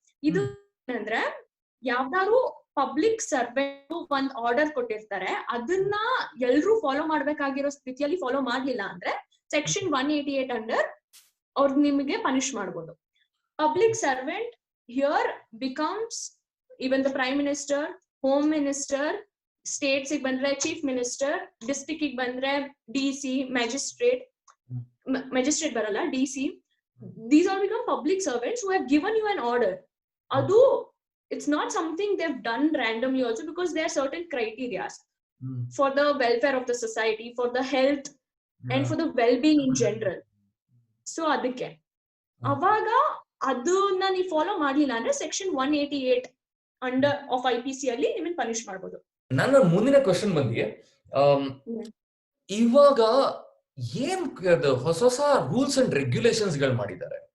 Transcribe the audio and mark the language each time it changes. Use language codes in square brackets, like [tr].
[kn] ಇದು ಅಂದ್ರೆ ಯಾವ್ದಾದ್ರು ಪಬ್ಲಿಕ್ ಸರ್ವೆಂಟ್ ಒಂದ್ ಆರ್ಡರ್ ಕೊಟ್ಟಿರ್ತಾರೆ, ಅದನ್ನ ಎಲ್ರು ಫಾಲೋ ಮಾಡ್ಬೇಕಾಗಿರೋ ಸ್ಥಿತಿಯಲ್ಲಿ ಫಾಲೋ ಮಾಡ್ಲಿಲ್ಲ ಅಂದ್ರೆ ಸೆಕ್ಷನ್ 188 ಅಂಡರ್ ಅವ್ರು ನಿಮಗೆ ಪನಿಷ್ ಮಾಡ್ಬೋದು. [en] public servant here becomes even the prime minister, home minister, [kn] States ಬಂದ್ರೆ [en] chief minister, [kn] ಡಿಸ್ಟ್ರಿಕ್ಟ್ ಬಂದ್ರೆ [en] DC, [kn] ಮ್ಯಾಜಿಸ್ಟ್ರೇಟ್ ಬರಲ್ಲ, [en] DC. These all become public servants who have given you an order. [kn] Adu, [en] it's not something they've done randomly also, because there are certain criteria for the welfare of the society, for the health and for the well-being in general. [kn] So adike ಅವಾಗ ಅದನ್ನ ನೀವು follow ಮಾಡ್ಲಿಲ್ಲ ಅಂದ್ರೆ section 188 under of IPC ಅಲ್ಲಿ ನಿಮ್ಮನ್ನ punish ಮಾಡ್ಬೋದು. ನನ್ನ ಮುಂದಿನ ಕ್ವಶನ್ ಬಂದಿ, ಇವಾಗ ಏನ್ ಹೊಸ ರೂಲ್ಸ್ ಅಂಡ್ ರೆಗ್ಯುಲೇಷನ್ಸ್ ಗಳು ಮಾಡಿದ್ದಾರೆ.